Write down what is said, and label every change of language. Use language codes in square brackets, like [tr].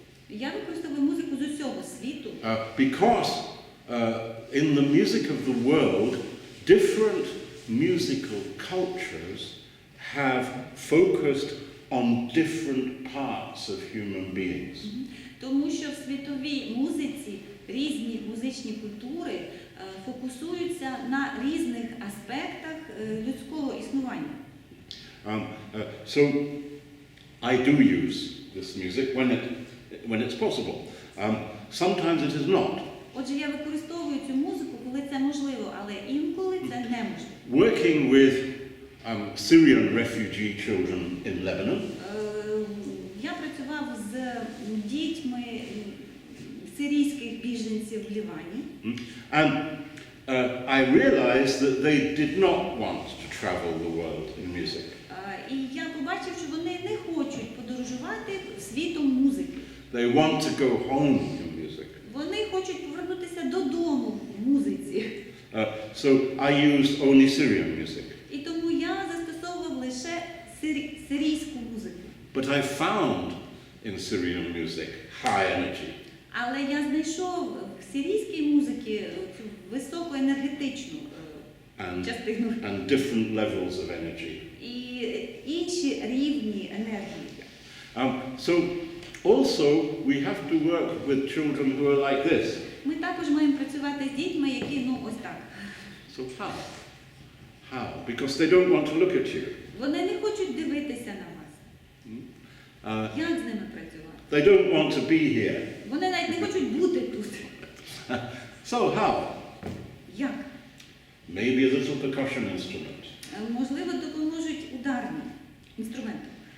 [uk] Я використовую музику з усього світу. [en] Because in the music of the world, different musical cultures have focused on different parts of human beings. [uk] Тому що в світовій музиці різні музичні культури фокусуються на різних аспектах людського існування. [en] So I do use this music when it's possible. Sometimes it is not. [uk] Отже, я використовую цю музику, коли це можливо, але інколи це неможливо. [en] Working with Syrian refugee children in Lebanon. [uk] Я працював з дітьми сирійських біженців в Лівані. [en] And I realized that they did not want to travel the world in music. [uk] І я побачив, що вони не хочуть подорожувати світом музики. [en] They want to go home in music. [uk] Вони хочуть повернутися додому в музиці. [en] So I used only Syrian music. [uk] І тому я застосовував лише сирійську музику. [en] But I found in Syrian music high energy. [uk] Але я знайшов в сирійській музиці цю високоенергетичну частину. [en] And different levels of energy. [uk] І інші рівні енергії. [en] So also we have to work with children who are like this. [uk] Ми також маємо працювати з дітьми, які, ось так. [en] So how? How? Because they don't want to look at you. [uk] Вони не хочуть дивитися на вас. Як з ними працювати? [en] They don't want to be here. [uk] Вони навіть не хочуть бути тут. [en] So how? [uk] Як? [en] Maybe a little percussion instrument. [uk] Можливо, допоможуть ударні інструменти.